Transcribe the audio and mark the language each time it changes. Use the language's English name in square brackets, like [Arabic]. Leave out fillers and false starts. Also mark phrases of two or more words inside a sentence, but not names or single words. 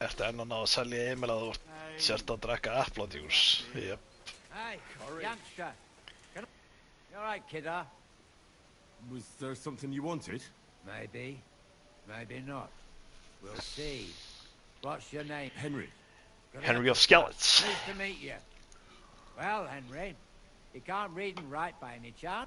[Icelandic] Ertu enn að ná að selja Emil að þú sért að drekka epladjús? Jep. [English] Hey, youngster. You alright, kidder? Was there something you wanted? Maybe. Maybe not. We'll see. What's your name? Henry. Henry of Skellets. Nice to meet you. Well, Henry, you can't read and write by any chance?